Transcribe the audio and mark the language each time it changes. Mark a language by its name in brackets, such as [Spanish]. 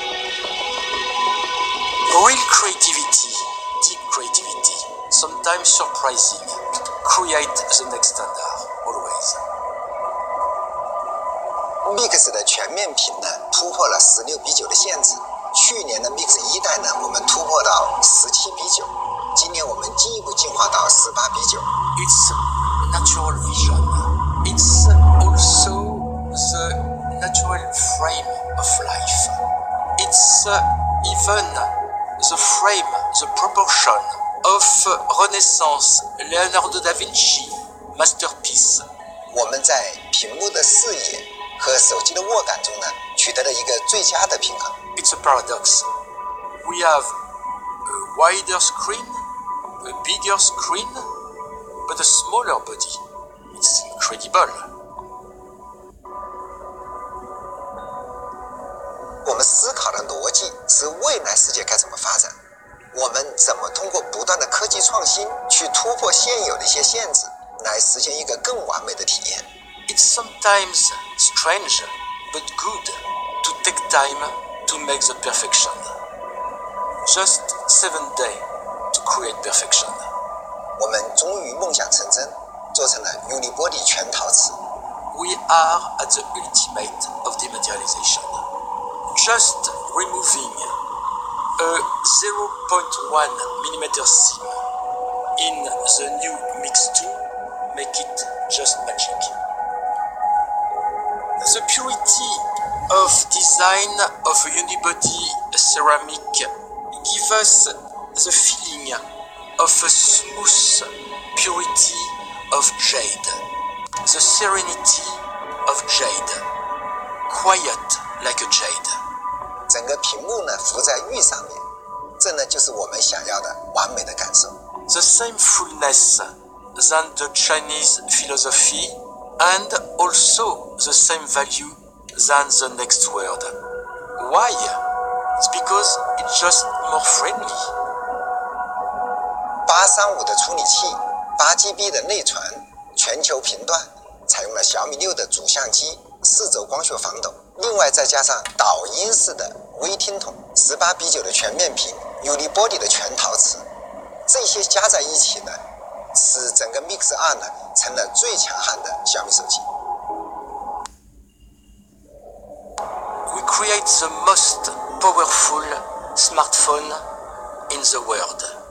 [English] Real creativity, deep creativity, sometimes surprising, create the next standard, always. [Chinese] Mix 的全面屏呢，突破了16:9的限制。去年的 Mix 1代呢，我们突破到17:9，今年我们进一步进化到18:9。 [English] It's natural vision. It's also the natural frame of life. It's even the frame, the proportion of Renaissance, Leonardo da Vinci, masterpiece. [Chinese] 我们在屏幕的视野和手机的握感中呢，取得了一个最佳的平衡。 [English] It's a paradox. We have a wider screen, a bigger screen, but a smaller body. It's incredible. [Chinese] 我们思考的逻辑是未来世界该怎么发展，我们怎么通过不断的科技创新去突破现有的一些限制，来实现一个更完美的体验。 [English] It's sometimes strange but good to take time to make the perfection. Just 7 days to create perfection. [Chinese] 我们终于梦想成真，做成了Unibody全陶瓷。 [English] We are at the ultimate of dematerialization. Just removing a 0.1 millimeter seam in the new Mix 2 make it just magic. The purity of design of Unibody ceramic give us the feeling of a smooth purity of jade, the serenity of jade, quiet like a jade. [Chinese] 整个屏幕呢浮在玉上面，这呢就是我们想要的完美的感受。 [English] The same fullness than the Chinese philosophy and also the same value than the next word. Why? It's because it's just more friendly. [Chinese] 835的处理器，8GB 的内存，全球频段，采用了小米6的主相机，4轴光学防抖，另外再加上导音式的微听筒，18:9的全面屏，Unibody 的全陶瓷，这些加在一起呢，使整个 Mix 2呢成了最强悍的小米手机。 [English] We create the most powerful smartphone in the world.